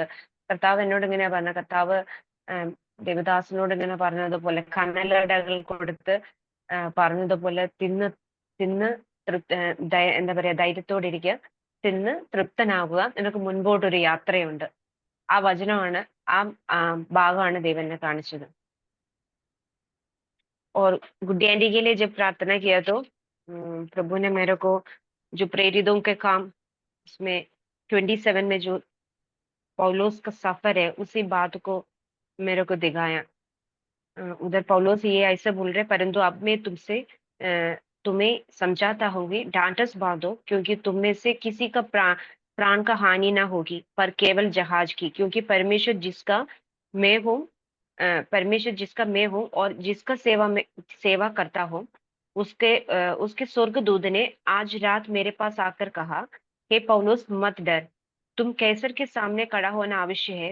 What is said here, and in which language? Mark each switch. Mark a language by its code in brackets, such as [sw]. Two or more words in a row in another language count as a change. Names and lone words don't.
[ml] കർത്താവ് എന്നോട് ഇങ്ങനെയാ പറഞ്ഞ, കർത്താവ് ദേവദാസിനോട് ഇങ്ങനെ പറഞ്ഞതുപോലെ കനലടകൾ കൊടുത്ത് പറഞ്ഞതുപോലെ തിന്ന് എന്താ പറയാ, ധൈര്യത്തോടെ ഇരിക്കുക, തിന്ന് തൃപ്തനാകുക, നിനക്ക് മുൻപോട്ടൊരു യാത്രയുണ്ട്. ആ വചനമാണ്, ആ ഭാഗമാണ് ദൈവം എന്നെ കാണിച്ചത്. [hi] और गुड्डी आंटी के लिए जब प्रार्थना किया तो प्रभु ने मेरे को जो प्रेरितों के काम, उसमें 27 में जो पौलोस का सफर है, उसी बात को मेरे को दिखाया। उधर पौलोस ये ऐसे बोल रहे, परंतु अब मैं तुम्हें समझाता होगी, डांटस बांधो, क्योंकि तुम में से किसी का प्राण का हानि ना होगी, पर केवल जहाज की, क्योंकि परमेश्वर जिसका मैं हूँ और जिसका सेवा करता हूँ, उसके स्वर्गदूत ने आज रात मेरे पास आकर कहा, हे पौलुस मत डर, तुम कैसर के सामने खड़ा होना आवश्यक है।